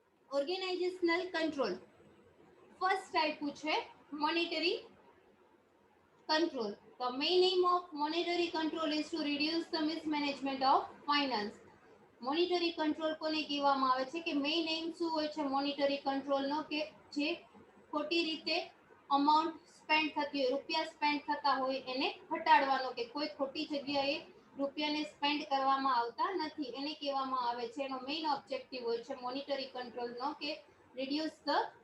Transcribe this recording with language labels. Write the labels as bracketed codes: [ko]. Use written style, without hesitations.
[en] Organisational control first type પૂછે monetary control. The main aim of monetary control is to reduce the mismanagement of finance. [gu] Monetary control કોને કહેવામાં આવે છે કે main એમ શું હોય છે મોનિટરી કંટ્રોલનો, કે જે ખોટી રીતે અમાઉન્ટ સ્પેન્ડ થતી હોય, રૂપિયા સ્પેન્ડ થતા હોય એને ઘટાડવાનો, કે કોઈ ખોટી જગ્યાએ રૂપિયાને સ્પેન્ડ કરવામાં આવતા નથી એને કહેવામાં આવે છે. એનો મેઇન ઓબ્જેક્ટિવ હોય છે મોનિટરી કંટ્રોલનો કે [en] reduce the